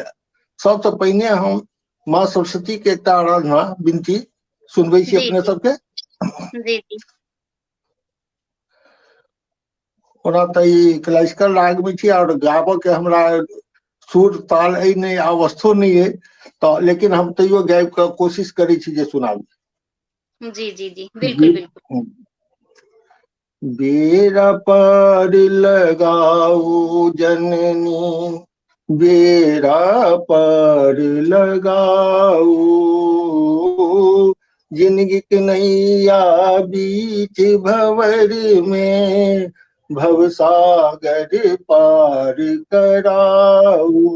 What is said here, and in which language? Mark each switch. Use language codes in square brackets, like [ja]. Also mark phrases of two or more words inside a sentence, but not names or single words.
[mai] सबसे पहिने हम माँ सरस्वती के एकटा आराधना विनती सुनबै छी जी अपने जी सबके। जी जी ओना तऽ ई क्लासिकल राग में छी और गाबऽ के हमरा सुर ताल अइ नहीं अवस्थो नहीं है, तो लेकिन हम तैयो गाबि के कोशिश करै छी जे सुनाबी। जी जी जी बिल्कुल बिल्कुल। बेरा पर लगाओ जननी, बेरा पर लगाओ, जिंदगी के नैया बीच भंवर में भवसागर पार कराओ।